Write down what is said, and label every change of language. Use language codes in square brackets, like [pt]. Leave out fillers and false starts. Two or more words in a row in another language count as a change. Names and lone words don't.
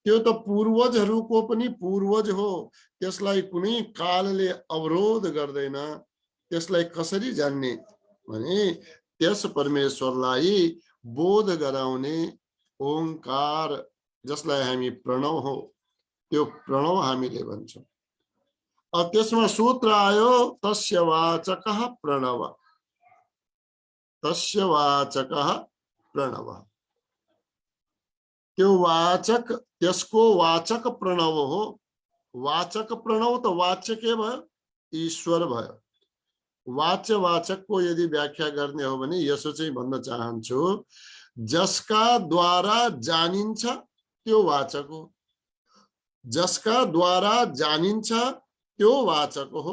[ne] त्यो त पूर्वजहरूको पनि पूर्वज हो, त्यसलाई कुनै कालले अवरोध गर्दैन। त्यसलाई कसरी जान्ने भने त्यस परमेश्वरलाई बोध गराउने ओंकार, जसलाई हामी प्रणव हो, त्यो प्रणव हामीले भन्छौँ। अब त्यसमा सूत्र आयो [sa] तस्य वाचकः प्रणव, तस्य वाचकः प्रणव। [ne] त्यो वाचक, त्यसको वाचक प्रणव हो। वाचक प्रणव त वाच्य के भयो? ईश्वर भयो। वाच्य वाचकको यदि व्याख्या गर्ने हो भने यसो चाहिँ भन्न चाहन्छु, जसका द्वारा जानिन्छ त्यो वाचक हो, जसका द्वारा जानिन्छ त्यो वाचक हो।